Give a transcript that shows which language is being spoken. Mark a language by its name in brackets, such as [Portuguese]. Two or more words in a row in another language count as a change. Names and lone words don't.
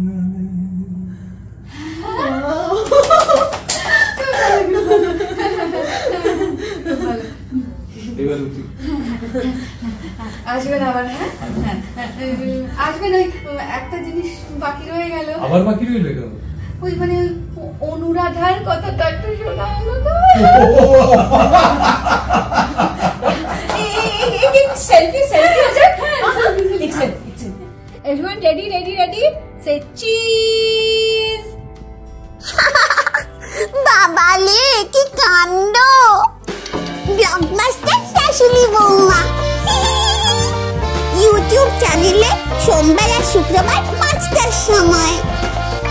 [Bangla] আসবেন আবার? হ্যাঁ আসবেন। ওই একটা জিনিস বাকি রয়ে গেল। আবার বাকি রইল কেন? ওই মানে অনুরাধার কথাটা একটু শোনা হলো তো। [Hindi] सेल्फी सेल्फी हो जाए। एक सेल्फी। [English] Everyone ready ready ready? Say cheese. [Bangla] বাবালে কি কাণ্ড! ব্লকবাস্টার শাশুড়ি বৌমা ইউটিউব চ্যানেলে সোমবার আর শুক্রবার 5টার সময়।